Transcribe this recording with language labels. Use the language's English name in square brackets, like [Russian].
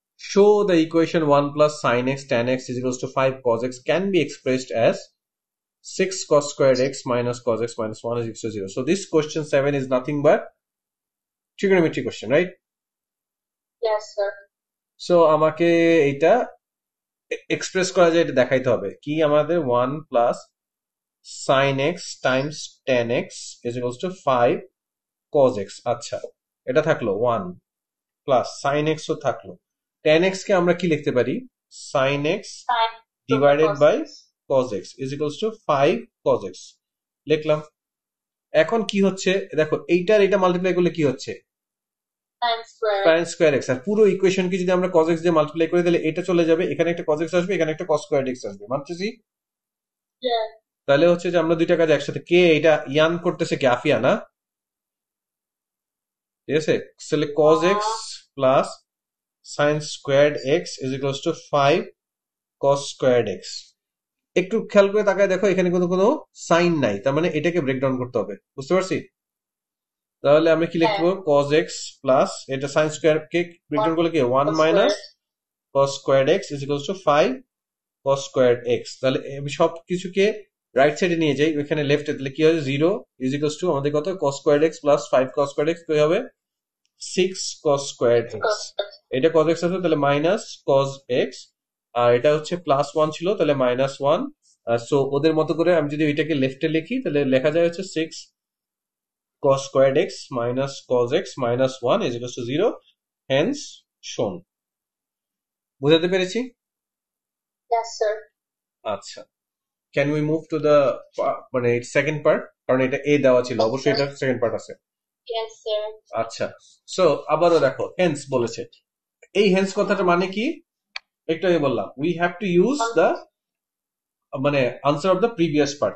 [English] Show the equation 1 plus sin x tan x is equals to 5 cos x can be expressed as 6 cos squared x minus cos x minus 1 is equal to 0. So this question 7 is nothing but trigonometry question, right? Yes, sir. [Bangla] So আমাকে এটা express করা যায়, এটা দেখাইতে হবে। কি আমাদের [English] 1 plus sin x times tan x is equals to 5 cos x। [Bangla] আচ্ছা, এটা থাকলো 1 plus sin x ও থাকলো, tan x কে আমরা কি লিখতে পারি? [English] sin x Fine. divided by cos x is equals to 5 cos x লিখলাম। [Bangla] এখন কি হচ্ছে দেখো, এইটার এটা মাল্টিপ্লাই করলে কি হচ্ছে? [English] Sin square. [Bangla] sin square x। আর পুরো ইকুয়েশনকে যদি আমরা cos x দিয়ে মাল্টিপ্লাই করি তাহলে এটা চলে যাবে, এখানে একটা cos x আসবে, এখানে একটা cos squared x আসবে, মানতেছি? [English] Yeah. [Bangla] তাহলে হচ্ছে যে আমরা দুইটা কাজ একসাথে, কে এটা ইয়ান করতেছে? কে আফিয়া না? ঠিক আছে, তাহলে [English] cos x plus sin squared x is equals to 5 cos squared x। [Bangla] একটু খেয়াল করে তাকায় দেখো, এখানে কোনো সাইন নাই, তার মানে এটাকে ব্রেকডাউন করতে হবে, বুঝতে পারছি? তাহলে আমরা কি লিখবো? cos x প্লাস এটা sin স্কয়ার কে ব্রেকডাউন করলে কি 1 minus cos squared x is equals to 5 cos squared x। তাহলে আমি সব কিছুকে রাইট সাইডে নিয়ে যাই, ওখানে লেফটে, তাহলে কি হবে? 0 is equals to আমাদের কত? cos squared x plus 5 cos squared x কি হবে? [English] 6 cos squared x। [Bangla] এটা cos x আছে, তাহলে মাইনাস cos x, আর এটা হচ্ছে প্লাস 1 ছিল, তাহলে মাইনাস 1। সো ওদের মতো করে আমি যদি এটাকে লেফটে লিখি তাহলে লেখা যায় হচ্ছে 6 [English] cos squared x minus cos x minus 1 is equals to 0, hence shown. [Bangla] বুঝাতে পেরেছি? [English] Yes, sir. [Bangla] আচ্ছা, [English] can we move to the [Bangla] মানে সেকেন্ড পার্ট, কারণ এটা এ দেওয়া ছিল, অবশ্যই এটা সেকেন্ড পার্ট আছে। [English] Yes, sir. [Bangla] আচ্ছা, সো আবারও দেখো হেন্স বলেছে। এই হেন্স কথাটা মানে কি? একটু আগে বললাম, [English] We have to use the মানে answer of the previous part.